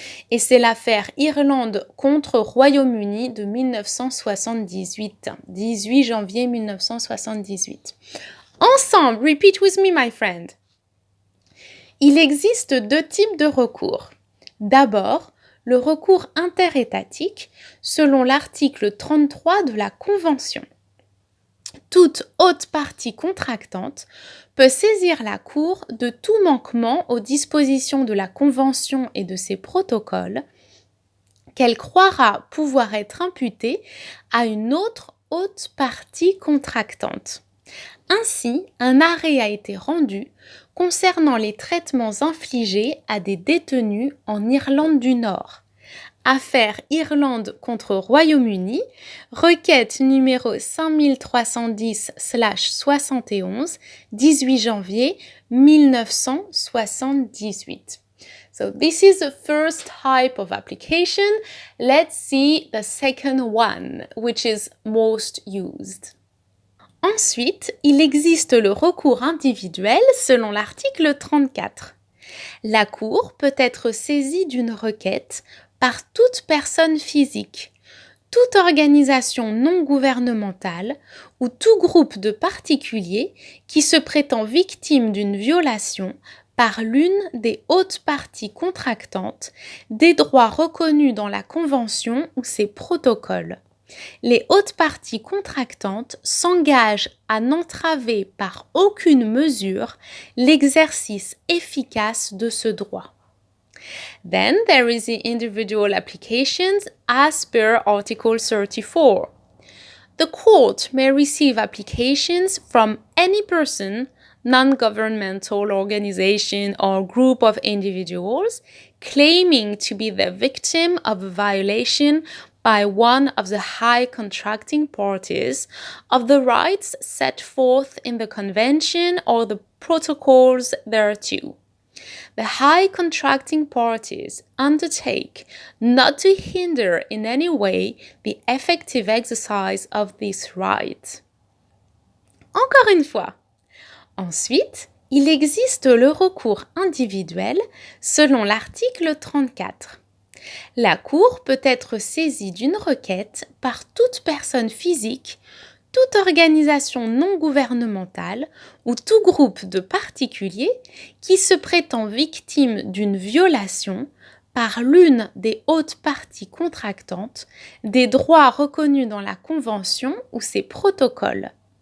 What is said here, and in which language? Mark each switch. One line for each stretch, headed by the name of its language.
French: Et c'est l'affaire Irlande contre Royaume-Uni de 1978, 18 janvier 1978.
English: Ensemble, repeat with me, my friend.
French: Il existe deux types de recours. D'abord, le recours interétatique selon l'article 33 de la Convention. Toute haute partie contractante peut saisir la Cour de tout manquement aux dispositions de la Convention et de ses protocoles qu'elle croira pouvoir être imputé à une autre haute partie contractante. Ainsi, un arrêt a été rendu concernant les traitements infligés à des détenus en Irlande du Nord. Affaire Irlande contre Royaume-Uni, requête numéro 5310/71, 18 janvier 1978.
English: So this is the first type of application. Let's see the second one, which is most used.
French: Ensuite, il existe le recours individuel selon l'article 34. La Cour peut être saisie d'une requête par toute personne physique, toute organisation non gouvernementale ou tout groupe de particuliers qui se prétend victime d'une violation par l'une des hautes parties contractantes des droits reconnus dans la Convention ou ses protocoles. Les hautes parties contractantes s'engagent à n'entraver par aucune mesure l'exercice efficace de ce droit.
English: Then there is the individual applications as per Article 34. The court may receive applications from any person, non-governmental organization or group of individuals claiming to be the victim of a violation by one of the high contracting parties of the rights set forth in the convention or the protocols thereto. The high contracting parties undertake not to hinder in any way the effective exercise of this right.
French: Encore une fois. Ensuite, il existe le recours individuel selon l'article 34. La Cour peut être saisie d'une requête par toute personne physique, toute organisation non gouvernementale ou tout groupe de particuliers qui se prétend victime d'une violation par l'une des hautes parties contractantes des droits reconnus dans la Convention ou ses protocoles.